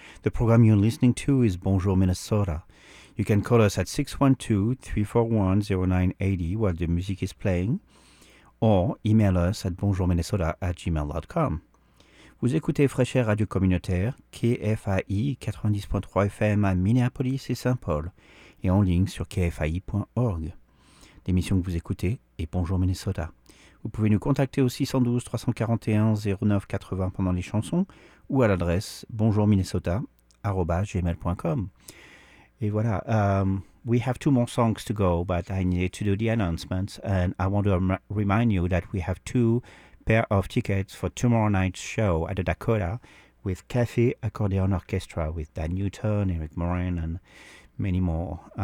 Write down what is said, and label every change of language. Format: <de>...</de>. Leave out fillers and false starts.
<en>The program you're listening to is Bonjour Minnesota. You can call us at 612-341-0980 while the music is playing, or email us at bonjourminnesota@gmail.com.</en> <fr>Vous écoutez Fresh Air Radio Communautaire, KFAI 90.3 FM à Minneapolis et Saint-Paul, et en ligne sur kfai.org. L'émission que vous écoutez est Bonjour Minnesota. Vous pouvez nous contacter au 612-341-0980 pendant les chansons ou à l'adresse bonjourminnesota@gmail.com. Et voilà,</fr> <en>we have two more songs to go, but I need to do the announcements, and I want to remind you that we have two pair of tickets for tomorrow night's show at the Dakota with Café Accordéon Orchestra with Dan Newton, Eric Morin, and many more.</en>